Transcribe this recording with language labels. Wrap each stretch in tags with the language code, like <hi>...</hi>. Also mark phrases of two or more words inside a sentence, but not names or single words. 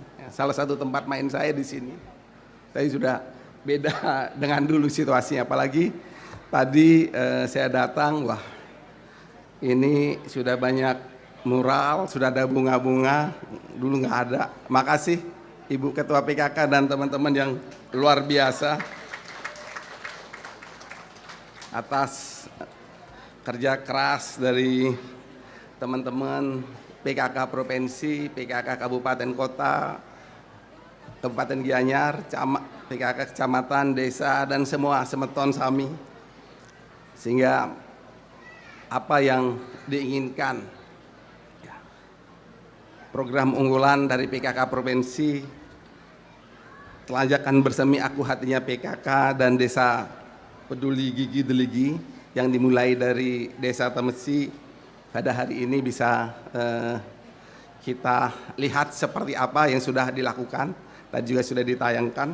<id>Salah satu tempat main saya di sini. Tapi sudah beda dengan dulu situasinya, apalagi tadi saya datang, wah ini sudah banyak mural, sudah ada bunga-bunga, dulu nggak ada. Makasih Ibu Ketua PKK dan teman-teman yang luar biasa atas kerja keras dari teman-teman PKK Provinsi, PKK Kabupaten Kota, Kabupaten Gianyar, PKK Kecamatan, Desa, dan semua</id> <ban>semeton sami.</ban> <id>Sehingga apa yang diinginkan program unggulan dari PKK Provinsi, Telajakan Bersemi Aku Hatinya PKK dan Desa Peduli Gigi Deligi yang dimulai dari Desa Temesi pada hari ini bisa kita lihat seperti apa yang sudah dilakukan dan juga sudah ditayangkan.</id>